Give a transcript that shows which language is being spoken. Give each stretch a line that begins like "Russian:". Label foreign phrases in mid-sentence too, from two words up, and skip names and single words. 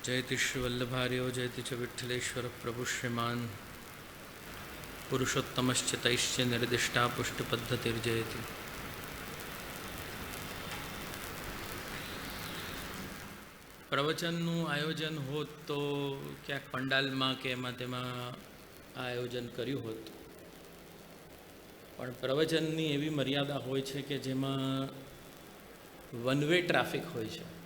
Sanskrit: जयति श्रीवल्लभार्यो जयति च विठ्ठलेश्वर प्रभु श्रीमान् पुरुषोत्तमश्च तैश्च निर्दिष्टा पुष्टिपद्धतिर्जयति।
Gujarati: પ્રવચનનું આયોજન હોત તો ક્યાંક પંડાલમાં કે એમાં તેમાં આયોજન કર્યું હોત, પણ પ્રવચનની એવી મર્યાદા હોય છે કે જેમાં
English: one way traffic
Gujarati: હોય છે.